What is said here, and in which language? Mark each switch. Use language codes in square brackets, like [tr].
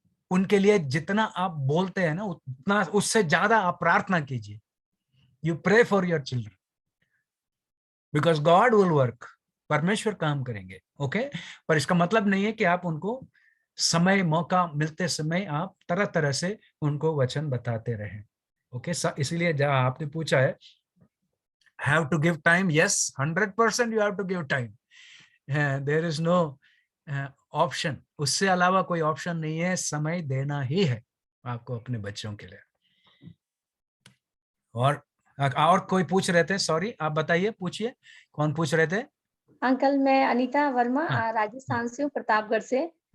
[hi] उनके लिए जितना आप बोलते हैं ना, उतना उससे ज्यादा आप प्रार्थना कीजिए। [en] You pray for your children, because God will work. [hi] परमेश्वर काम करेंगे। ओके, पर इसका मतलब नहीं है कि आप उनको समय, मौका मिलते समय आप तरह तरह से उनको वचन बताते रहें। [en] okay, [hi] इसीलिए जहां आपने पूछा है, [en] have to give time, yes, 100% you have to give time. There is no [hi] option, उससे अलावा कोई ऑप्शन नहीं है। समय देना ही है आपको अपने बच्चों के लिए। और कोई पूछ रहे थे? सॉरी, आप बताइए, पूछिए, कौन पूछ रहे थे? अंकल मैं अनीता वर्मा राजस्थान से हूँ, प्रतापगढ़ से।